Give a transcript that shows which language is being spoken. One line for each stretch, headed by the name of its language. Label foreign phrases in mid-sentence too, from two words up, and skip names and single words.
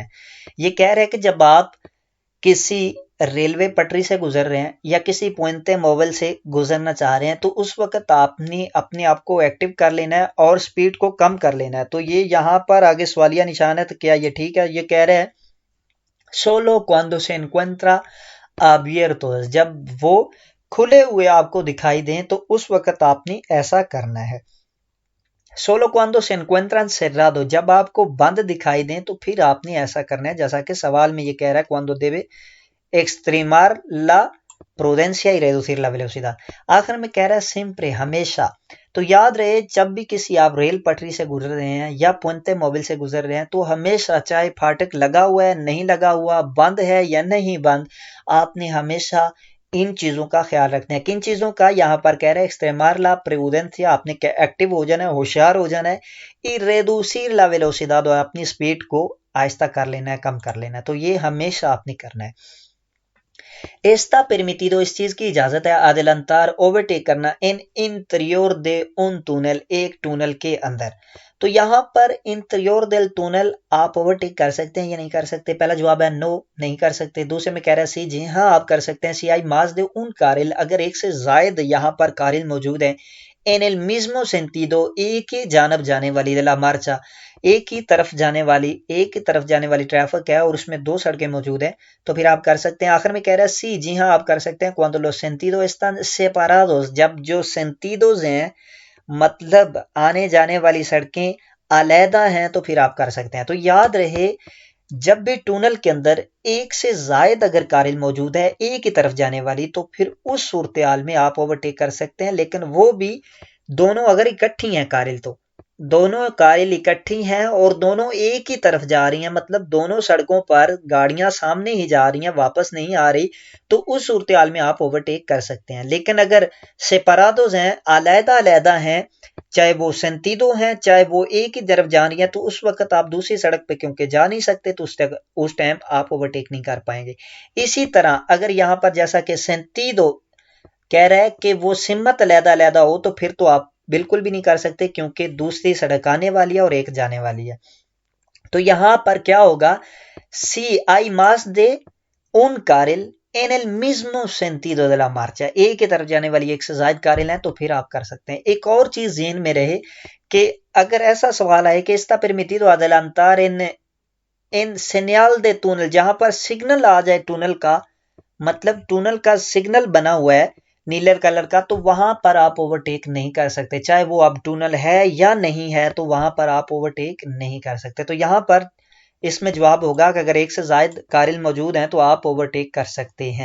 Urdu: یہ کہہ رہے ہیں کہ جب آپ کسی ریلوے پٹری سے گزر رہے ہیں یا کسی
Spanish: puente móvil
Urdu: سے گزرنا چاہ رہے ہیں تو اس وقت آپ نے اپنے آپ کو ایکٹیو کر لینا ہے اور سپیڈ کو کم کر لینا ہے. تو یہ یہاں پر آگے سوالیہ نشان ہے، تو کیا یہ ٹھیک ہے؟ یہ کہہ رہے ہیں
Spanish: سولو cuando se encuentra abiertos،
Urdu: جب وہ کھلے ہوئے آپ کو دکھائی دیں تو اس وقت آپ نے ایسا کرنا ہے.
Spanish: سولو cuando se encuentran cerrados،
Urdu: جب آپ کو بند دکھائی دیں تو پھر آپ نے ایسا کرنا ہے جیسا کہ سوال میں یہ کہہ رہا ہے
Spanish: cuando debe extremar la prudencia y reducir la velocidad.
Urdu: آخر میں کہہ رہا ہے siempre، ہمیشہ. تو یاد رہے جب بھی کسی آپ ریل پٹری سے گزر رہے ہیں یا
Spanish: puente móvil
Urdu: سے گزر رہے ہیں تو ہمیشہ چاہے پھاٹک لگا ہوا ہے نہیں لگا ہوا، بند ہے یا نہیں بند، آپ نے ہمیشہ ان چیزوں کا خیال رکھنا ہے. کن چیزوں کا؟ یہاں پر کہہ رہے
Spanish: extremar la prudencia,
Urdu: آپ نے ایکٹیو ہو جانا ہے، ہوشیار ہو جانا ہے.
Spanish: y reducir la velocidad,
Urdu: اور اپنی سپیڈ کو آہستہ کر لینا ہے، کم کر لینا ہے. تو یہ ہمیشہ آپ نے کرنا ہے.
Spanish: está permitido,
Urdu: اس چیز کی اجازت ہے adelantar اوورٹیک کرنا
Spanish: en interior de un túnel،
Urdu: ایک ٹونل کے اندر. تو یہاں پر
Spanish: interior del túnel
Urdu: آپ اوورٹیک کر سکتے ہیں یا نہیں کر سکتے؟ پہلا جواب ہے نو، نہیں کر سکتے. دوسرے میں کہہ رہا ہے سی، جی ہاں آپ کر سکتے ہیں.
Spanish: si hay más de un carril،
Urdu: اگر ایک سے زائد یہاں پر کارل موجود ہیں.
Spanish: en el mismo sentido،
Urdu: ایک ہی جانب جانے والی
Spanish: de la marcha،
Urdu: ایک ہی طرف جانے والی ٹریفک ہے اور اس میں دو سڑکیں موجود ہیں تو پھر آپ کر سکتے ہیں. آخر میں کہہ رہا ہے سی، جی ہاں آپ کر سکتے ہیں.
Spanish: cuando los sentidos están separados،
Urdu: جب جو sentidos ہیں مطلب آنے جانے والی سڑکیں علیحدہ ہیں تو پھر آپ کر سکتے ہیں. تو یاد رہے جب بھی ٹونل کے اندر ایک سے زائد اگر کارل موجود ہے ایک ہی طرف جانے والی تو پھر اس صورتحال میں آپ اوورٹیک کر سکتے ہیں، لیکن وہ بھی دونوں اگر اکٹھی ہیں کاریل، تو دونوں کاریل اکٹھی ہیں اور دونوں ایک ہی طرف جا رہی ہیں، مطلب دونوں سڑکوں پر گاڑیاں سامنے ہی جا رہی ہیں، واپس نہیں آ رہی، تو اس صورت حال میں آپ اوورٹیک کر سکتے ہیں. لیکن اگر سیپارادوز ہیں، علیحدہ علیحدہ ہیں، چاہے وہ سینتیدو ہیں، چاہے وہ ایک ہی طرف جا رہی ہیں، تو اس وقت آپ دوسری سڑک پہ کیونکہ جا نہیں سکتے، تو اس ٹائم آپ اوورٹیک نہیں کر پائیں گے. اسی طرح اگر یہاں پر جیسا کہ سینتیدو کہہ رہا ہے کہ وہ سمت علیحدہ علیحدہ ہو، تو پھر تو آپ بالکل بھی نہیں کر سکتے، کیونکہ دوسری سڑک آنے والی ہے اور ایک جانے والی ہے. تو یہاں پر کیا ہوگا,
Spanish: si hay más de un carril en el mismo sentido de la marcha,
Urdu: ایک ہی طرف جانے والی ایک سے زیادہ کاریل ہے، تو پھر آپ کر سکتے ہیں. ایک اور چیز ذہن میں رہے کہ اگر ایسا سوال آئے کہ
Spanish: está permitido adelantar en señal de túnel,
Urdu: جہاں پر سگنل آ جائے ٹنل کا، مطلب ٹنل کا سگنل بنا ہوا ہے نیلے کلر کا، تو وہاں پر آپ اوورٹیک نہیں کر سکتے، چاہے وہ اب ٹنل ہے یا نہیں ہے، تو وہاں پر آپ اوورٹیک نہیں کر سکتے. تو یہاں پر اس میں جواب ہوگا کہ اگر ایک سے زیادہ کاریل موجود ہیں تو آپ اوورٹیک کر سکتے ہیں.